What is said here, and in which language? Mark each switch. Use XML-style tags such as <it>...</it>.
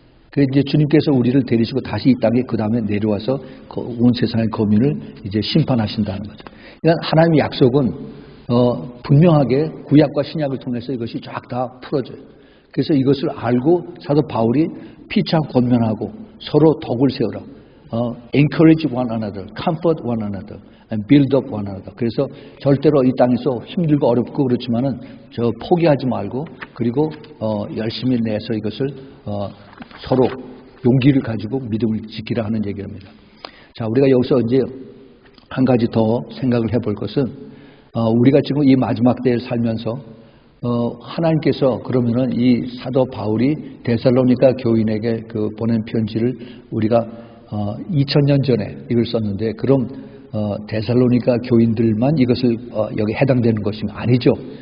<ko>그래서 이제 주님께서 우리를 데리시고 다시 이 땅에 그 다음에 내려와서 온 세상의 거민을 이제 심판하신다는 거죠. 그러니까 하나님의 약속은 분명하게 구약과 신약을 통해서 이것이 쫙 다 풀어져요. 그래서 이것을 알고 사도 바울이 피차 권면하고 서로 덕을 세우라.</ko> <en>encourage one another, comfort one another, and build up one another.</en> <ko>그래서 절대로 이 땅에서 힘들고 어렵고 그렇지만은 저 포기하지 말고 그리고 열심히 내서 이것을 서로 용기를 가지고 믿음을 지키라 하는 얘기입니다. 자, 우리가 여기서 이제 한 가지 더 생각을 해볼 것은 우리가 지금 이 마지막 때에 살면서 하나님께서 그러면은 이 사도 바울이 데살로니가 교인에게 그 보낸 편지를 우리가 2000년 전에 이걸 썼는데 그럼 데살로니가 교인들만 이것을 여기 해당되는 것이 아니죠.</ko>